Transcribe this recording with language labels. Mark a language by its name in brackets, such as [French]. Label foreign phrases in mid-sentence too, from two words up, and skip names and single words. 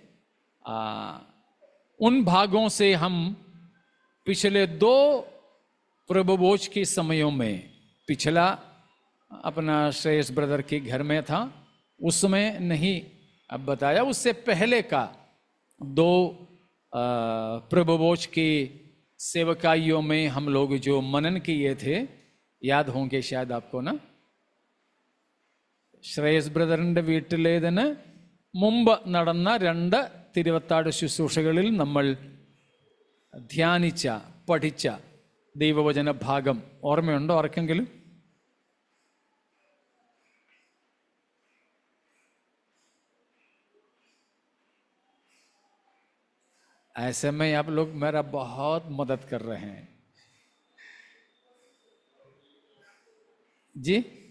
[Hindi] उन भागों से हम पिछले 2 प्रभुभोज के समयों में, पिछला अपना श्रेयस ब्रदर के घर में था, उसमें नहीं अब बताया, उससे पहले का 2 प्रभुभोज की सेवकाइयों में हम लोग जो मनन किए थे, याद होंगे शायद आपको ना। [Malayalam] ശ്രേയസ് ബ്രദറിന്റെ വീട്ടിലേതിന് മുമ്പ് നടന്ന 2 തിരുവത്താഴ ശുശ്രൂഷകളിൽ നമ്മൾ ധ്യാനിച്ച, പഠിച്ച ദൈവവചന ഭാഗം ഓർമ്മയുണ്ടോ ആർക്കെങ്കിലും? [Hindi] ऐसे में आप लोग मेरा बहुत मदद कर रहे हैं जी।